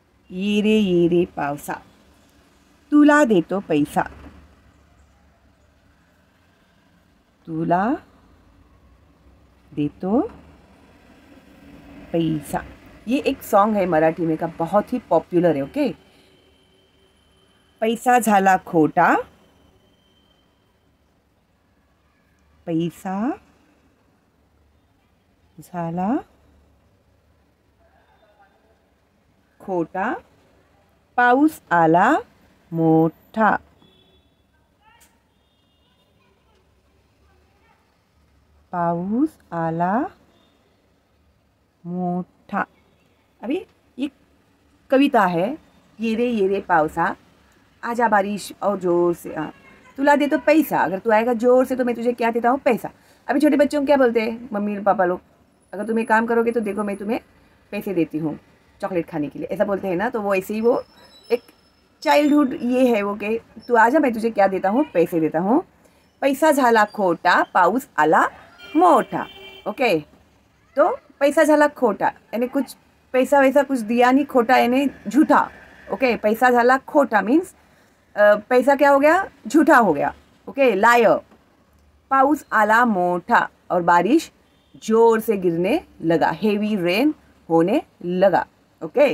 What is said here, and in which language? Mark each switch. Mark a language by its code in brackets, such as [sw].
[mr] ये रे पावसा तुला देतो पैसा, [hi] तुला देतो पैसा, ये एक सॉन्ग है मराठी में का, बहुत ही पॉपुलर है, ओके। [mr] पैसा झाला खोटा, पैसा झाला खोटा, पाऊस आला मोठा, पाऊस आला मोठा। [hi] अभी ये कविता है, [mr] ये रे पावसा [hi] आजा बारिश और जोर से आ, [mr] तुला दे तो पैसा, [hi] अगर तू आएगा जोर से तो मैं तुझे क्या देता हूँ, पैसा। अभी छोटे बच्चों को क्या बोलते हैं मम्मी और पापा लोग, अगर तुम एक काम करोगे तो देखो मैं तुम्हें पैसे देती हूँ चॉकलेट खाने के लिए, ऐसा बोलते हैं ना। तो वो ऐसे ही वो एक चाइल्डहुड ये है वो कि तू आजा मैं तुझे क्या देता हूँ, पैसे देता हूँ। [mr] पैसा झाला खोटा, पाऊस आला मोठा, ओके। [hi] तो [mr] पैसा झाला खोटा [hi] यानी कुछ पैसा वैसा कुछ दिया नहीं, खोटा यानी झूठा, ओके। [mr] पैसा झाला खोटा [hi] मीन्स पैसा क्या हो गया, झूठा हो गया, ओके, लायर। [mr] पाऊस आला मोठा, [hi] और बारिश जोर से गिरने लगा, हेवी रेन होने लगा, ओके।